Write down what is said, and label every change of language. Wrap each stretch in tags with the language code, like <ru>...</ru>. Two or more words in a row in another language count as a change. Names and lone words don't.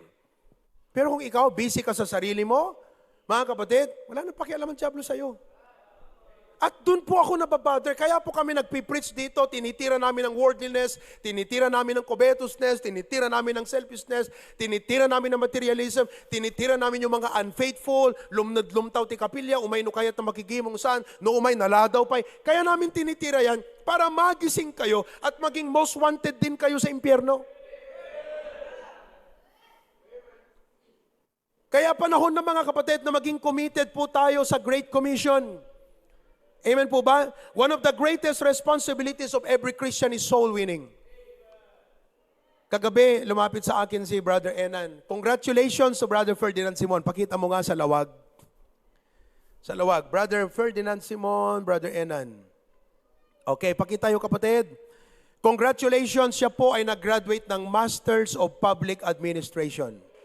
<tl>Pero kung ikaw, busy ka sa sarili mo, mga kapatid, wala nang pakialam ang dyablo sa'yo. At dun po ako nababother. Kaya po kami nagpipreach dito, tinitira namin ng worldliness, tinitira namin ng covetousness, tinitira namin ng selfishness, tinitira namin ng materialism, tinitira namin yung mga unfaithful,</tl> <ilo>lumnad-lumtaw ti kapilya, umay no kaya't na makigimong saan, no umay naladaw pa'y.</ilo> <tl>Kaya namin tinitira yan para magising kayo at maging</tl> <en>most wanted</en> <tl>din kayo sa impyerno. Kaya panahon na mga kapatid na maging committed po tayo sa Great Commission. Amen po ba?</tl> <en>One of the greatest responsibilities of every Christian is soul winning.</en> <tl>Kagabi, lumapit sa akin si Brother Enan.</tl> <en>Congratulations to Brother Ferdinand Simon.</en> <tl>Pakita mo nga sa lawag. Sa lawag. Brother Ferdinand Simon, Brother Enan. Okay, pakita yung kapatid. Congratulations, siya po ay nag-graduate ng</tl> <en>Masters of Public Administration.</en>